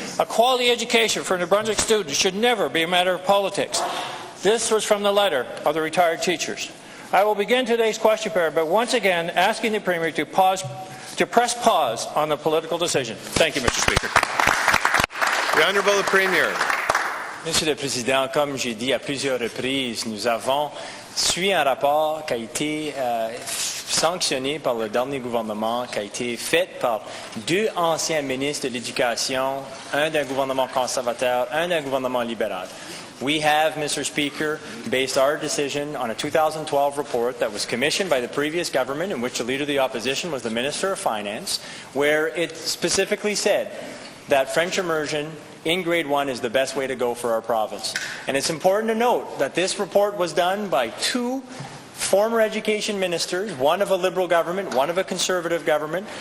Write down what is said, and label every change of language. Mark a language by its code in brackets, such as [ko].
[en] A quality education for New Brunswick students should never be a matter of politics. This was from the letter of the retired teachers. I will begin today's question period by once again asking the Premier to press pause on the political decision. Thank you, Mr. Speaker. The Honourable the Premier. [fr] Monsieur le Président, comme j'ai dit à plusieurs reprises, nous avons suivi un rapport qui a été sanctionné par le dernier gouvernement, qui a été fait par 2 anciens ministres de l'Éducation, un d'un gouvernement conservateur, un d'un gouvernement libéral. [en] We have, Mr. Speaker, based our decision on a 2012 report that was commissioned by the previous government, in which the Leader of the Opposition was the Minister of Finance, where it specifically said that French immersion in grade 1 is the best way to go for our province. And it's important to note that this report was done by 2 former education ministers, one of a Liberal government, one of a Conservative government.